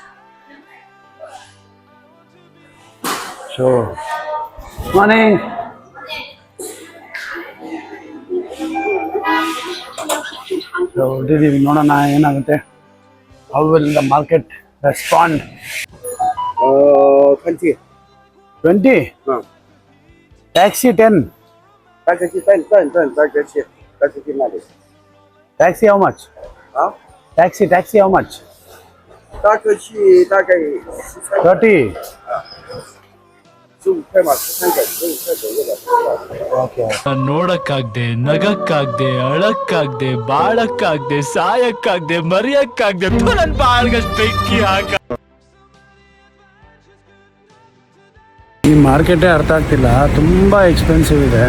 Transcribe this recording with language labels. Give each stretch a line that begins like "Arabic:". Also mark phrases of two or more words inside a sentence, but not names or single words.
English: so morning.
Kannada: ಹೊರಟಿದ್ದೀವಿ, ನೋಡೋಣ ಏನಾಗುತ್ತೆ.
English: how will the market respond? 20? Taxi 10. Taxi 10. Taxi how much? Taxi how much? Taxi 30.
Chinese: 15块嘛，15块左右的。
English: Okay.
Kannada: ನೋಡಕ್ಕಾಗ್ದೆ, ನಗಕ್ಕಾಗ್ದೆ, ಅಳಕ್ಕಾಗ್ದೆ, ಬಾಳಕ್ಕಾಗ್ದೆ, ಸಾಯಕ್ಕಾಗ್ದೆ, ಮರಿಯಕ್ಕಾಗ್ದೆ, ನನ್ ಬಾಳ್ಗಷ್ಟು ಬೆಂಕಿ ಹಾಕ. ಈ ಮಾರ್ಕೆಟೇ ಅರ್ಥ ಆಗ್ತಿಲ್ಲ, ತುಂಬ ಎಕ್ಸ್ಪೆನ್ಸಿವ್ ಇದೆ.